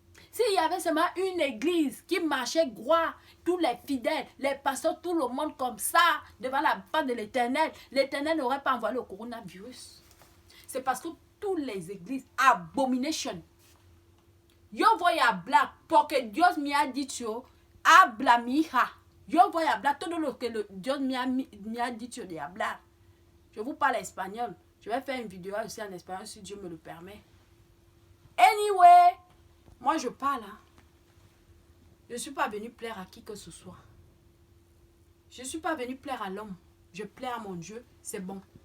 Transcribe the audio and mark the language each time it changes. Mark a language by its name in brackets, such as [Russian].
[French] S'il y avait seulement une église qui marchait droit, tous les fidèles, les pasteurs, tout le monde comme ça, devant la face de l'Éternel, l'Éternel n'aurait pas envoyé le coronavirus. C'est parce que toutes les églises, abomination. [Spanish] Yo voy a hablar porque Dios me ha dicho, habla mi hija. Yo voy a hablar todo lo que Dios me ha dicho de hablar. [French] Je vous parle espagnol. Je vais faire une vidéo aussi en espagnol si Dieu me le permet. Anyway, moi je parle. Hein. Je ne suis pas venue plaire à qui que ce soit. Je ne suis pas venue plaire à l'homme. Je plais à mon Dieu, c'est bon.